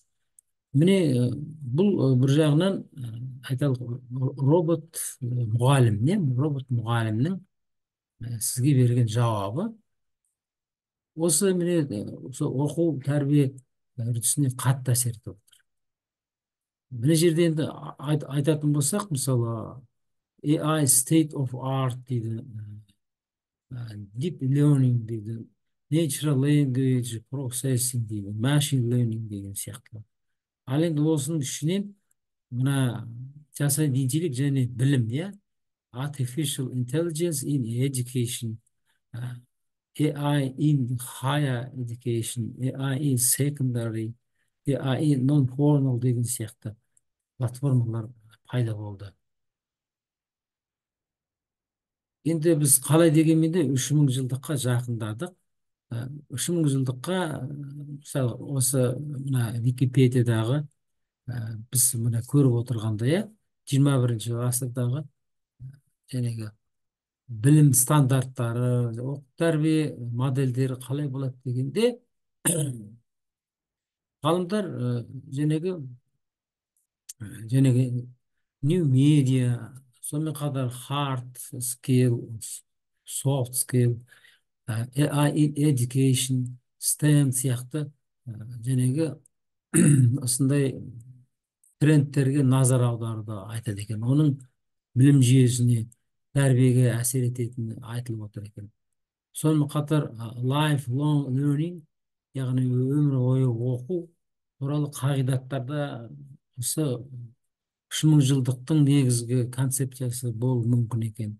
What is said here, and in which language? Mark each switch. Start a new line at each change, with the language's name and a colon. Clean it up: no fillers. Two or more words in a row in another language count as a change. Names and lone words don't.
Kazakh: міне бұл бір жағынан айталық робот мұғалім, робот мұғалімнің сізге берген жауабы осы міне осы оқу тәрбие үрдісіне қатты әсер етіп отыр. мына жерде енді айтатын болсақ, мысалы
English: AI state of art
Kazakh: дейді,
English: deep learning
Kazakh: дейді,
English: natural language processing
Kazakh: дейді,
English: machine learning
Kazakh: деген сияқты. ал енді осының ішінен мына жасанды интеллект және білім,
English: artificial intelligence in education, AI in higher education, AI in secondary, AI in non-formal
Kazakh: деген сияқты платформалар пайда болды. енді біз қалай дегенмен де 3000 жылдыққа жақындадық. 3000 жылдыққа мысалы осы мына Википедиядағы біз мына көріп отырғандай 21 ғасырдағы жәнегі білім стандарттары, оқу тәрбие модельдері қалай болады дегенде ғалымдар жәнегі
English: new media,
Kazakh: сонымен қатар
English: hard skill, soft skill, AI in education, STEM
Kazakh: сияқты жәнегі осындай трендтерге назар аударуды айтады екен. оның білім жүйесіне, тәрбиеге әсер ететіні айтылып отыр екен. сонымен қатар
English: lifelong learning,
Kazakh: яғни өмір бойы оқу туралы қағидаттарда осы 3000 жылдықтың негізгі концепциясы болуы мүмкін екен.